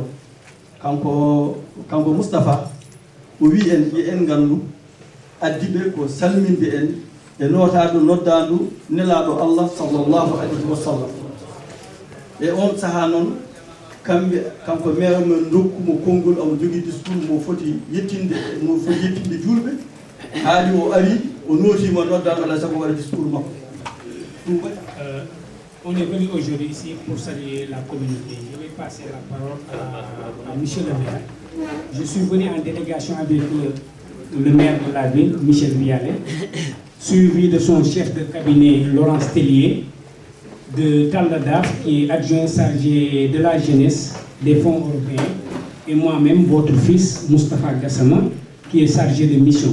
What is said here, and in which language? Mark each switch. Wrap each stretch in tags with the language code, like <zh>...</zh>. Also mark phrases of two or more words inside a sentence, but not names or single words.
<ff>kanko Moustapha o wi en ƴe en ngandu addiɓe ko salminde en e notadu noddandu nelaɗo Allah</ff> <ar>صلى الله عليه وسلم</ar> <ff>e on saaha noon kanko maire men dokkumo konngol omo jogui discours mo foti yettinde julɓe haali o ari o notima noddandu alay sago waɗa discours makko</ff> <fr>On est venu aujourd'hui ici pour saluer la communauté. Je vais passer la parole à Michel le maire. Je suis venu en délégation avec le maire de la ville, Michel Vialet, suivi de son chef de cabinet, Laurence Tellier, de Talladaf, qui est adjoint chargé de la jeunesse des fonds européens, et moi-même, votre fils, Moustapha Gassama, qui est chargé de mission.</fr>